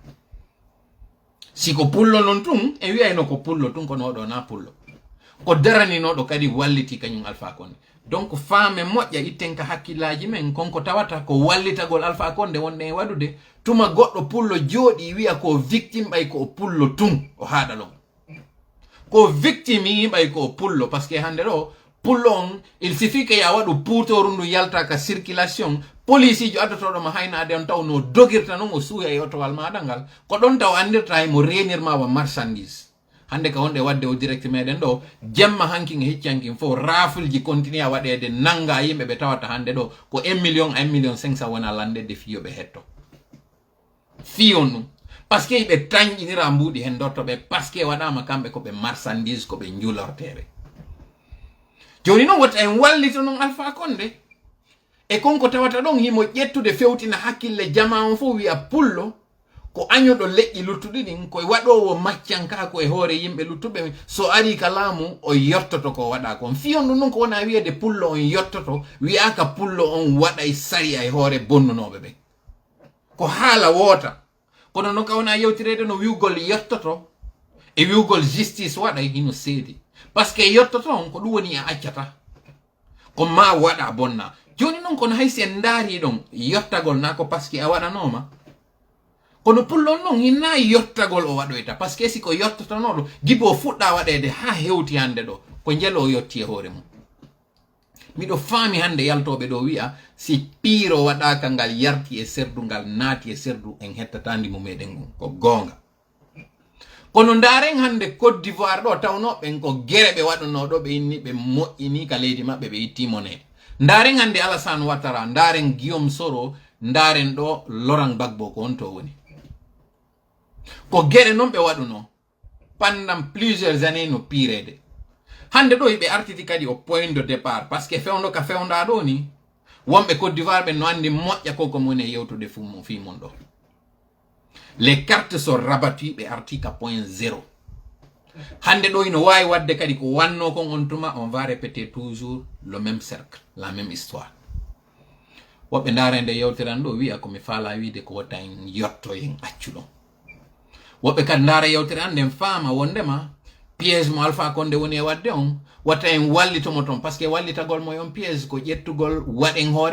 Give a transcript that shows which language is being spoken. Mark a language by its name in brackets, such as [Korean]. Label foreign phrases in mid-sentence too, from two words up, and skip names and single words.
[Fula] Siko pullo non tun e wiyayno ko pullo tun kono oɗo na pullo ko daraninoɗo kadi walliti kañum Alpha Condé. Donc femme moƴƴa itten ka hakkillaji men konko tawata ko wallitagol Alpha Condé wonde e waɗude tuma goɗɗo pullo jooɗi wiya ko victime ɓay ko pullo tun o haɗa ɗon. Ko victime yimɓay ko pullo [French] parce que [Fula] hande ɗo pullo on [French] il suffit que [Fula] ya waɗu puutoru ndu yalta ka circulation police jo addotoɗoma haynade on taw no dogirta non o suuya e otowal maɗa ngal ko ɗon taw andirta mo renirma wa marchandise. Hande ka wonde wadde o direct meɗen ɗo jemma hankin e hiccankin fo rafulji continue a waɗede nanga yimɓe ɓe tawata hande ɗo ko 1 million 1 million 500 wona landede fiyoɓe hetto fiyon ɗum [French] parce que [Fula] ɓe tañƴinira mbuɗi hen dottoɓe [French] parce que [Fula] waɗama kamɓe koɓe marchandise koɓe njulorteɓe. Joni noon wata en wallito noon Alpha Condé e konko tawata ɗon himo ƴettude fewtina hakkille jama on fo wiya pullo ko añoɗo leƴƴi luttuɗi ɗin koye waɗowo maccanka ko e hoore yimɓe luttuɓe so ari ka laamu o yottoto ko waɗa kon fiyon ɗum ɗum ko wona wiyede pullo on yottoto wiyaka pullo on waɗay sariya e hoore bonnunoɓe ɓe ko haala woota kono noon ka wona yewtirede no wiwgol yottoto e wiwgol justice waɗay hino seedi [French] par ce que [Fula] yottoto on ko ɗum woni a accata ko ma waɗa bonna joni noon kono hay si en ndaari ɗon yottagol na ko [French] par ce que [Fula] a waɗanoma kono pullon noon hinna yottagol o waɗoyta [French] par ce que [Fula] si ko yottotonoɗo gibo o fuɗɗa waɗede ha hewti hande ɗo ko jelo o yetti e hoore mum miɗo faami hande yaltoɓe ɗo wi'a si piiro waɗaka ngal yarti e serdu ngal naati e serdu en hettatandi mu meɗen ngun ko gonga kono ndaren hande Côte d'Ivoire ɗo tawnoɓen ko gere ɓe waɗunoɗo ɓe inni ɓe moƴƴini ka leydi maɓɓe ɓe itti monede ndaren hande Alassane Ouattara ndaren Guillaume Soro ndaren ɗo Laurent Gbagbo ko on to woni ko gere noon ɓe waɗuno [French] pendant plusieurs années [Fula] no piirede hande ɗo ɓe artiti kadi [French] au point de départ par ce que [Fula] fewndo ka fewnda ɗo ni wonɓe Côte d'Ivoire ɓe no andi moƴƴa koko moni e yewtude fimon ɗo [French] les cartes sont rabattues [Fula] ɓe arti ka [French] point zéro [Fula] hande ɗo ino wawi wadde kadi ko wanno kon on tuma [French] on va répéter toujours le même cercle la même histoire [Fula] woɓɓe ndarende yewtiran ɗo wiya komi faala wiide ko watta en yotto en accuɗon woɓɓe kadi ndaara yewtere ande en faama wondema piège mo Alpha Condé woni e wadde on watta en wallitomo toon [French] par ce que [Fula] wallitagol mo yon piège ko ƴettugol waɗen hoore